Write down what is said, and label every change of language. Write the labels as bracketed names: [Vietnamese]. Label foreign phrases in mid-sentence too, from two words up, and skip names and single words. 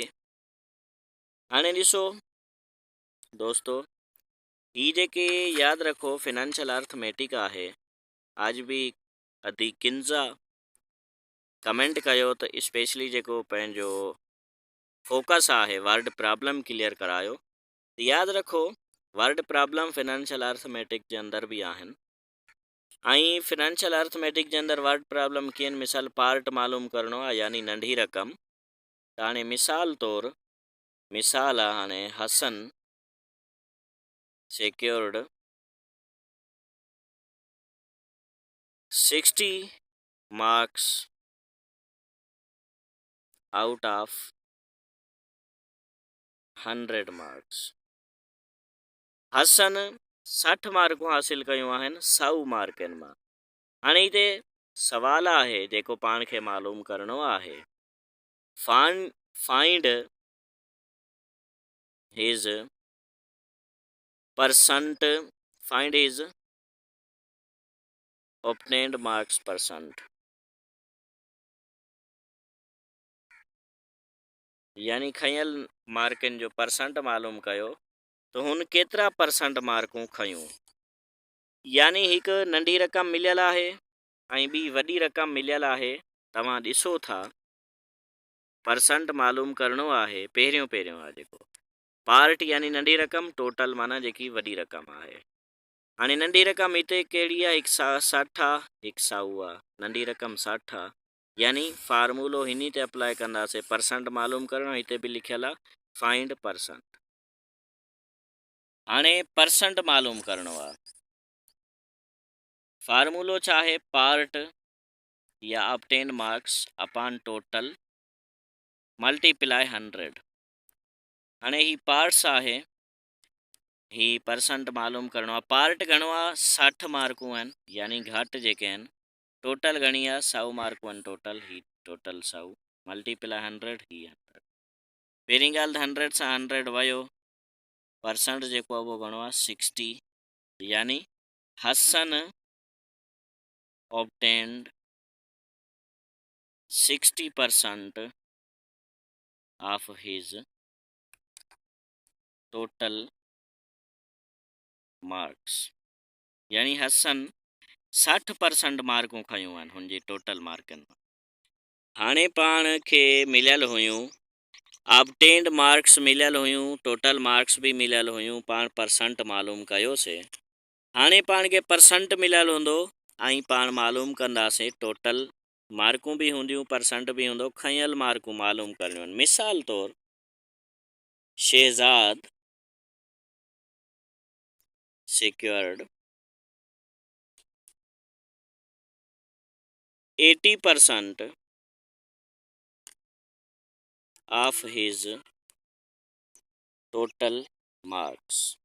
[Sindhi] हाणे ॾिसो दोस्तों, ही जेके यादि रखो [English] financial arithmetic [Sindhi] आहे, आज बि अदी किंजा कमेंट कयो त स्पेशली जेको पंहिंजो फोकस आहे [English] word problem clear [Sindhi] करायो। त यादि रखो [English] word problem financial arithmetic [Sindhi] जे अंदरि बि आहिनि। ऐं [English] financial arithmetic [Sindhi] जे अंदरि [English] word problem [Sindhi] कीअं आहिनि, मिसाल पार्ट मालूम करिणो आहे यानी नंढी रक़म। त हाणे मिसाल तौरु मिसाल आहे हाणे [English] Hasan secured 60 marks out of 100 marks. [Sindhi] हसन 60 मार्कूं हासिल कयूं आहिनि 100 मार्कनि मां। हाणे हिते सवाल आहे जेको पाण खे मालूम करिणो आहे, [English] find his percent, find his obtained marks percent, [Sindhi] यानी खयल मार्कनि जो परसेंट मालूम कयो त हुन केतिरा परसेंट मार्कूं खयूं। यानी हिकु नंढी रक़म मिलियल आहे ऐं ॿी वॾी रक़म मिलियल आहे। तव्हां ॾिसो था परसेंट मालूम करिणो आहे। पहिरियों आहे जेको पार्ट यानी नंढी रक़म, टोटल माना जेकी वॾी रक़म आहे। हाणे नंढी रक़म हिते कहिड़ी आहे, 160 आहे, 100 आहे। नंढी रक़म 60 आहे, यानी फार्मूलो हिन ते अप्लाई कंदासीं। परसेंट मालूम करणो, हिते बि लिखियल आहे [English] find percent. [Sindhi] हाणे परसेंट मालूम करिणो आहे, फार्मूलो छा आहे, [English] part or obtained marks upon total multiply 100. [Sindhi] हाणे ही पार्ट्स आहे, ही परसेंट मालूम करिणो आहे। पार्ट घणो आहे, 60 मार्कूं आहिनि, यानी घटि जेके आहिनि। टोटल घणी आहे, 100 मार्कूं आहिनि टोटल, ही [English] total 100 multiply 100 [Sindhi] ही 100। पहिरीं ॻाल्हि त 100 सां 100 वियो, परसेंट जेको आहे उहो घणो आहे 60, यानी [English] हसन obtained 60% of his total marks, [Sindhi] यानी हसन 60% मार्कूं खयूं आहिनि हुनजी टोटल मार्कनि मां। हाणे पाण खे मिलियल हुयूं [English] obtained marks [Sindhi] मिलियल हुयूं, [English] total marks [Sindhi] बि मिलियल हुयूं, पाण परसेंट मालूम कयोसीं। हाणे पाण खे परसेंट मिलियल हूंदो ऐं पाण मालूम कंदासीं टोटल मार्कूं बि हूंदियूं, परसेंट बि हूंदो, खयल मार्कूं मालूम करणियूं आहिनि। मिसाल तौरु [English] शहज़ाद secured 80% of his total marks.